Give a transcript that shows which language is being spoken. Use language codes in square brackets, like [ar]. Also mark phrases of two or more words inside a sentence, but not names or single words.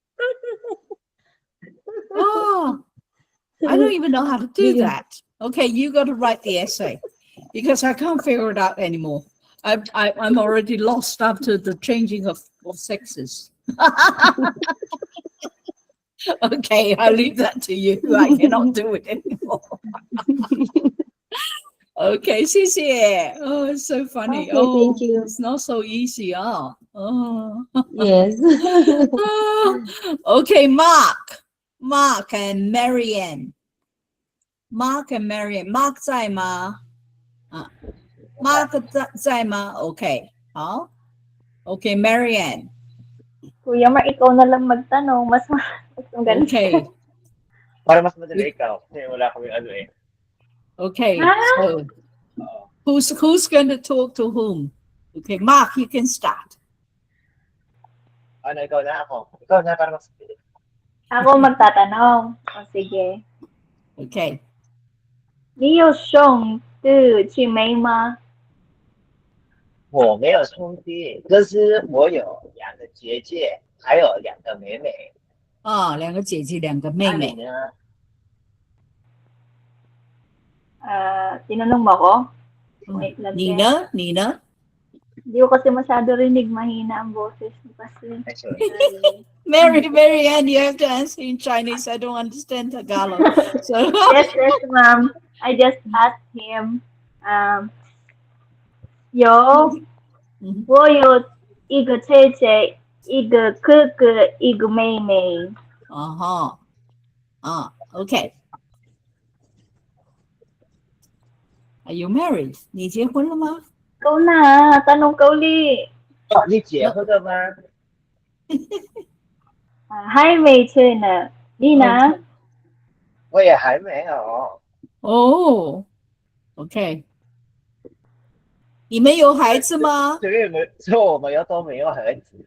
[en] Oh, I don't even know how to do that. Okay, you got to write the essay because I can't figure it out anymore. I'm already lost after the changing of sexes. Okay, I leave that to you. I cannot do it anymore. Okay, 谢谢. Oh, it's so funny. Okay, thank you. It's not so easy, huh? Oh. Yes. Okay, Mark and Marianne. Mark and Marianne. [zh] Mark 在吗？ Mark 在吗？ [en] Okay, 好。Okay, Marianne. [tl] Kuya Mar, ikaw na lang magtanong. Mas magaling. [en] Okay, [tl] Para mas madali ikaw. Kasi wala kami ano eh. [en] okay. Ah. So, who's going to talk to whom? Okay, Mark, you can start. [tl] Ano, ikaw na ako. Ikaw na para mas madali. Ako magtatanong. O sige. [en] Okay. [zh] 你有兄弟姐妹吗？我没有兄弟，可是我有2个姐姐，还有2个妹妹。啊，2个姐姐，2个妹妹。那你呢？ [tl] Tinanong mo ako? Wait lang. 你呢？你呢？ Hindi ko kasi masyado rinig. Mahina ang boses mo kasi. [en] Marianne, you have to answer in Chinese. I don't understand Tagalog. So Yes, ma'am. I just asked him, [zh] 我有一个姐姐，一个哥哥，一个妹妹。 [en] Okay. Are you married? [zh] 你结婚了吗？ [tl] Ikaw na, tanong ka uli. [zh] 哦，你结婚了吗？还没结呢，你呢？我也还没有。哦 ，OK。你们有孩子吗？所以我们都没有孩子。